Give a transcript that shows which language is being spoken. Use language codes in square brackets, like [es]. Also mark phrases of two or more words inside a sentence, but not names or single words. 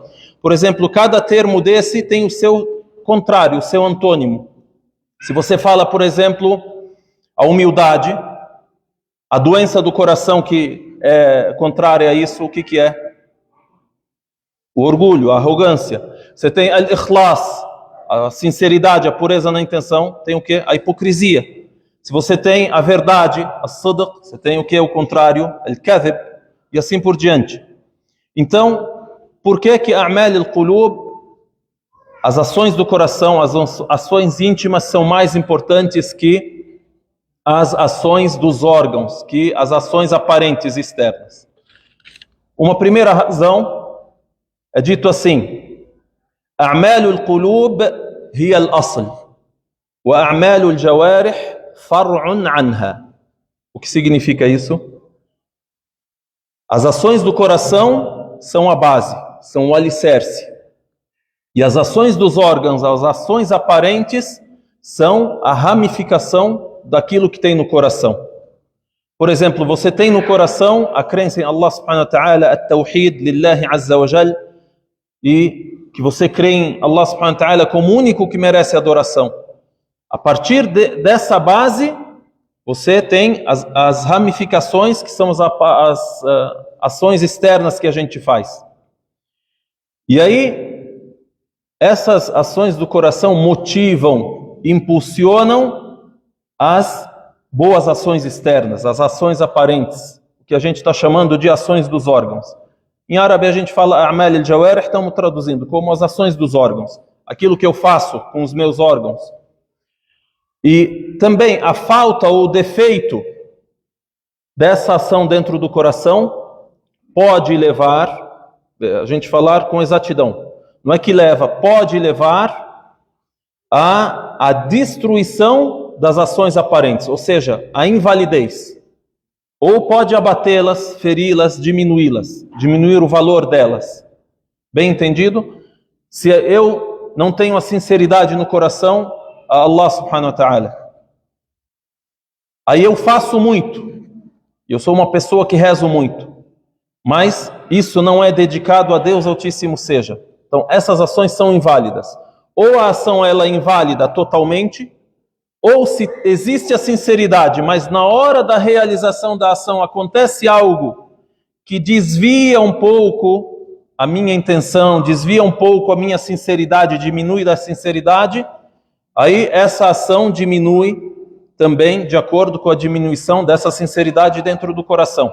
[pt] Por exemplo, cada termo desse tem o seu contrário, o seu antônimo. Se você fala, por exemplo, a humildade, a doença do coração que é contrária a isso, o que é? O orgulho, a arrogância. Você tem al-ikhlas, a sinceridade, a pureza na intenção. Tem o que? A hipocrisia. Se você tem a verdade, as-sidq, você tem o que? O contrário, al-kadhib, e assim por diante. Então, por que [ar] أعمال القلوب, [pt] as ações do coração, as ações íntimas são mais importantes que as ações dos órgãos, que as ações aparentes externas? Uma primeira razão é dito assim: [ar] أعمال القلوب هي الأصل وأعمال الجوارح فرع عنها. [pt] O que significa isso? As ações do coração são a base, são o alicerce. E as ações dos órgãos, as ações aparentes, são a ramificação daquilo que tem no coração. Por exemplo, você tem no coração a crença em [ar] الله سبحانه وتعالى, التوحيد لله عز وجل, [pt] e que você crê em [ar] الله سبحانه وتعالى [pt] como o único que merece adoração. A partir dessa base, você tem as ramificações, que são as ações externas que a gente faz. E aí, essas ações do coração motivam, impulsionam as boas ações externas, as ações aparentes, o que a gente está chamando de ações dos órgãos. Em árabe a gente fala [ar] أعمال الجوارح, [pt] estamos traduzindo como as ações dos órgãos, aquilo que eu faço com os meus órgãos. E também a falta ou o defeito dessa ação dentro do coração pode levar, a gente falar com exatidão, não é que leva, pode levar à destruição das ações aparentes, ou seja, a invalidez. Ou pode abatê-las, feri-las, diminuí-las, diminuir o valor delas. Bem entendido? Se eu não tenho a sinceridade no coração a [ar] الله سبحانه وتعالى, [pt] aí eu faço muito, eu sou uma pessoa que rezo muito, mas isso não é dedicado a Deus Altíssimo seja. Então essas ações são inválidas. Ou a ação ela é inválida totalmente, ou se existe a sinceridade, mas na hora da realização da ação acontece algo que desvia um pouco a minha intenção, desvia um pouco a minha sinceridade, diminui da sinceridade, aí essa ação diminui também de acordo com a diminuição dessa sinceridade dentro do coração.